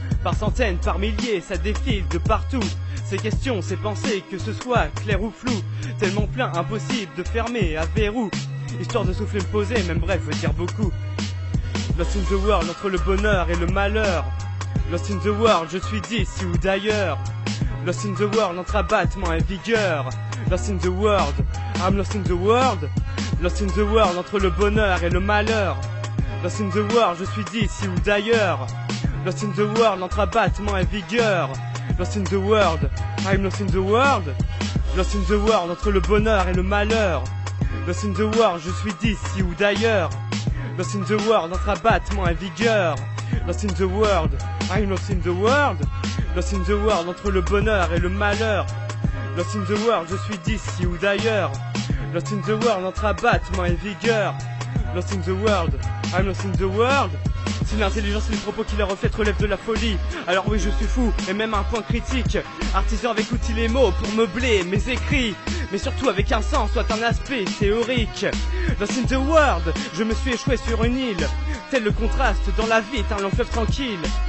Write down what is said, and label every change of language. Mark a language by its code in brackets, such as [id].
[fr] Par centaines, par milliers, ça défile de partout. Ces questions, ces pensées, que ce soit clair ou flou, tellement plein, impossible de fermer à verrou. Histoire de souffler me poser, même bref, veut dire beaucoup. [en] Lost in the world [fr] entre le bonheur et le malheur. [en] Lost in the world, [fr] je suis d'ici ou d'ailleurs. Lost in the world entre abattement et vigueur. [en] Lost in the world, I'm lost in the world. Lost in the world [fr] entre le bonheur et le malheur. [en] Lost in the world, [fr] je suis d'ici ou d'ailleurs. Lost in the world entre abattement et vigueur. [en] Lost in the world, I'm lost in the world. Lost in the world [fr] entre le bonheur et le malheur. [en] Lost in the world, [fr] je suis d'ici ou d'ailleurs. Lost in the world entre abattement et vigueur. [en] Lost in the world, I'm lost in the world. Lost in the world [fr] entre le bonheur et le malheur. [en] Lost in the world, [fr] je suis d'ici ou d'ailleurs. Lost in the world entre abattement et vigueur. [en] Lost in the world, I'm lost in the world. [fr] Si l'intelligence et les propos qui les reflètent relèvent de la folie, alors oui je suis fou, et même à un point critique. Artisan avec outils les mots pour meubler mes écrits, mais surtout avec un sens, soit un aspect théorique. [en] Lost in the world, [fr] je me suis échoué sur une île. Tel le contraste dans la vie est un long fleuve tranquille.